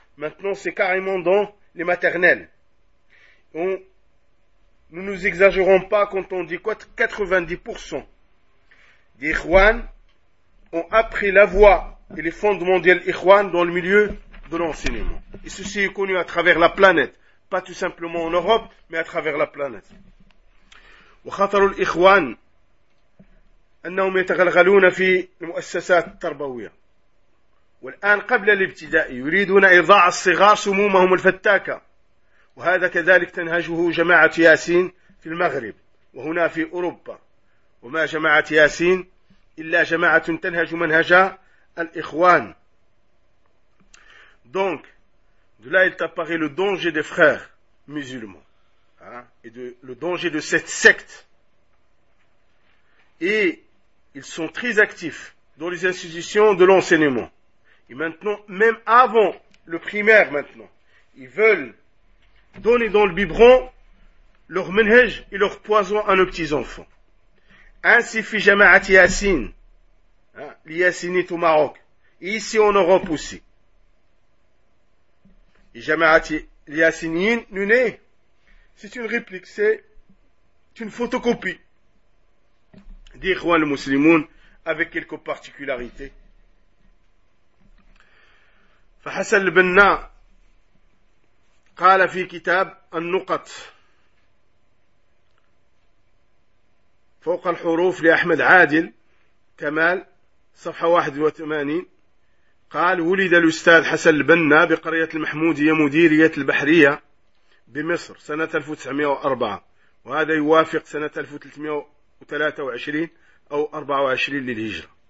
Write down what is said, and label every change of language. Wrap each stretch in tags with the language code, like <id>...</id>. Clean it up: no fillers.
<fr>Maintenant, c'est carrément dans les maternelles. Nous ne nous exagérons pas quand on dit que 90% des Ikhwan ont appris la voie et les fondements de l'Ikhwan dans le milieu de l'enseignement. Et ceci est connu à travers la planète, pas tout simplement en Europe, mais à travers la planète.</fr> <ar>وخطر الإخوان أنهم يتغلغلون في المؤسسات التربوية. والآن قبل الابتدائي يريدون إضاعة الصغار سمومهم الفتاكة. وهذا كذلك تنهجه جماعة ياسين في المغرب وهنا في أوروبا. وما جماعة ياسين إلا جماعة تنهج منهج الإخوان.</ar> <fr>Donc, de là il t'apparaît le danger des frères musulmans, et de le danger de cette secte. Et ils sont très actifs dans les institutions de l'enseignement. Et maintenant, même avant le primaire, maintenant, ils veulent donner dans le biberon leur menhej et leur poison à nos petits enfants. Ainsi fit Jamaat Yassin, l'Yassinite au Maroc, et ici en Europe aussi. Jamaat Yassinin, Nune, c'est une réplique, c'est une photocopie d'Ikhwan al-Muslimoun avec quelques particularités.</fr> <ar>Fahassan al-Banna قال في كتاب النقط فوق الحروف لأحمد عادل كمال صفحة 81 قال ولد الأستاذ حسن البنا بقرية المحمودية مديرية البحرية بمصر سنة 1904 وهذا يوافق سنة 1323 أو 24 للهجرة</ar>